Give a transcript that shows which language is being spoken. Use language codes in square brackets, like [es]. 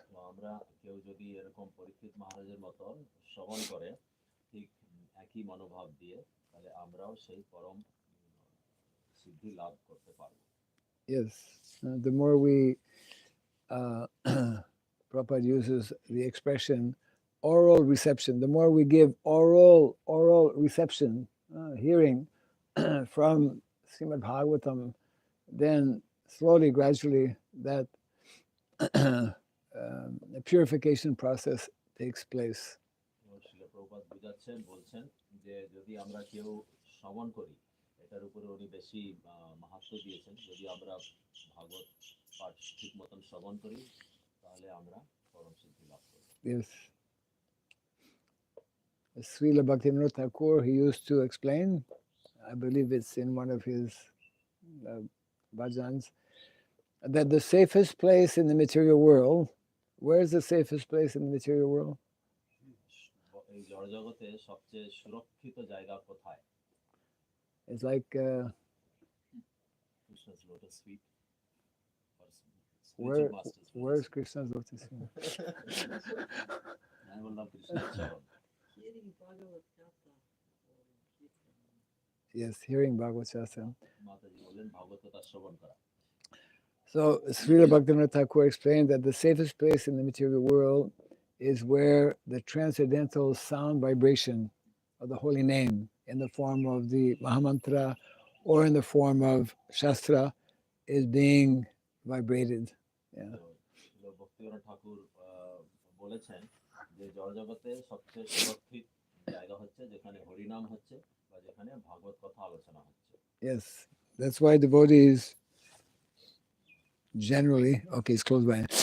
[bn] তো আমরা কেউ যদি এরকম পরীক্ষিত মহারাজের মতন শ্রবণ করে ঠিক একই মনোভাব দিয়ে তাহলে আমরাও সেই পরম সিদ্ধি লাভ করতে পারব [en] Yes, the more we Prabhupada uses the expression oral reception, the more we give oral reception, hearing from Srimad Bhagavatam, then slowly, gradually, that the purification process takes place. [bn] শিল প্রভুপাদ বুঝাচ্ছেন বলছেন যে যদি আমরা কেউ শ্রবণ করি এটার উপরে উনি বেশি মাহাত্ম্য দিয়েছেন যদি আমরা ভাগবত পাঠ ঠিক মতন শ্রবণ করি তাহলে আমরা পরম সিদ্ধি লাভ করবে। [en] Yes. Srila Bhaktivinoda Thakur, he used to explain, I believe it's in one of his bhajans, that the safest place in the material world, where is the safest place in the material world? [bn] এই জড়জগতে সবচেয়ে সুরক্ষিত জায়গা কোথায়? [en] It's like Krishna's lotus feet. Or where, spiritual master's where's lotus Krishna's lotus feet? feet. [bn] আমি বললাম কৃষ্ণের চরণ। [en] Hearing Bhagavad Gita or Kirtan. Yes, hearing Bhagavad Shastra. [bn] মাতাজি বললেন ভাগবত কথা শ্রবণ করা। [en] So Srila Bhaktivinoda Thakur explained that the safest place in the material world is where the transcendental sound vibration of the holy name in the form of the Mahamantra or in the form of Shastra is being vibrated. Yeah. [bn] তো ভক্তিবিনোদ ঠাকুর বলেছেন যে জড়জগতে সবচেয়ে সুরক্ষিত জায়গা হচ্ছে যেখানে হরিনাম হচ্ছে বা যেখানে ভাগবত কথা আলোচনা হচ্ছে। [en] Yes, that's why devotees generally, okay, it's close by.